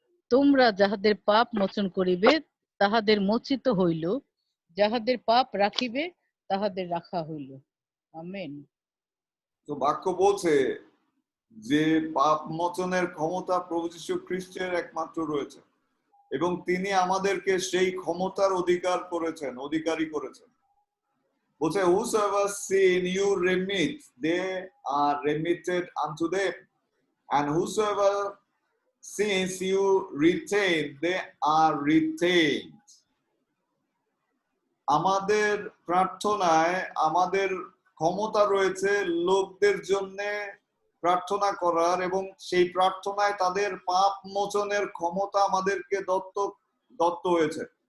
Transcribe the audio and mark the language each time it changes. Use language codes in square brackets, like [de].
[bn] তোমরা যাহাদের পাপ মোচন করিবে তাহাদের মোচিত হইল, যাহাদের পাপ রাখিবে তাহাদের রাখা হইল। আমেন। তো বাক্য বলছে যে পাপ মোচনের ক্ষমতা প্রভু যীশু খ্রিস্টের একমাত্র রয়েছে এবং তিনি আমাদেরকে সেই ক্ষমতার অধিকারী করেছেন। বলছে, [en] whosoever sin you remit, they are remitted unto them, and whosoever sins you retain, they are retained. [bn] আমাদের প্রার্থনায় আমাদের ক্ষমতা রয়েছে লোকদের জন্য প্রার্থনা করার, এবং সেই প্রার্থনায় তাদের পাপ মোচনের ক্ষমতা আমাদেরকে দত্ত হয়েছে।